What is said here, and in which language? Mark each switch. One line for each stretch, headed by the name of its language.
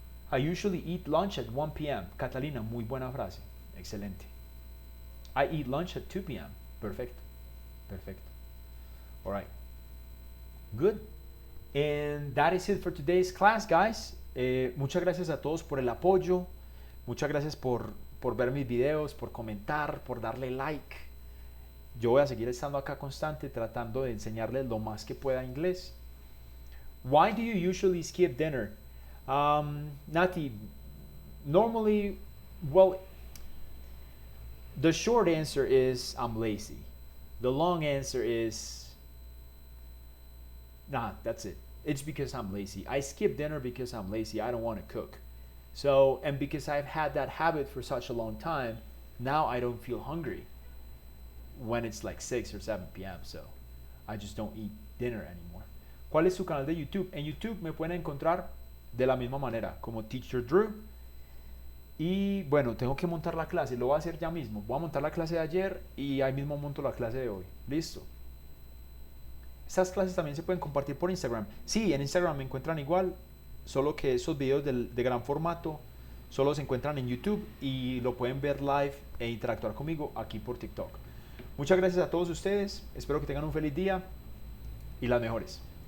English: I usually eat lunch at 1 p.m.
Spanish: Catalina, muy buena frase, excelente.
English: I eat lunch at 2 p.m.
Spanish: Perfecto, perfecto.
English: All right, good. And that is it for today's class, guys.
Spanish: Muchas gracias a todos por el apoyo. Muchas gracias por ver mis videos, por comentar, por darle like. Yo voy a seguir estando acá constante tratando de enseñarles lo más que pueda inglés.
English: Why do you usually skip dinner? Nati, normally, well, the short answer is I'm lazy. The long answer is, nah, that's it. It's because I'm lazy. I skip dinner because I'm lazy. I don't want to cook. So, and because I've had that habit for such a long time, now I don't feel hungry when it's like 6 or 7 p.m. So, I just don't eat dinner anymore.
Spanish: ¿Cuál es su canal de YouTube? En YouTube me pueden encontrar de la misma manera, como Teacher Drew. Y bueno, tengo que montar la clase, lo voy a hacer ya mismo. Voy a montar la clase de ayer y ahí mismo monto la clase de hoy. Listo. Estas clases también se pueden compartir por Instagram. Sí, en Instagram me encuentran igual, solo que esos videos de gran formato solo se encuentran en YouTube y lo pueden ver live e interactuar conmigo aquí por TikTok. Muchas gracias a todos ustedes, espero que tengan un feliz día y las mejores.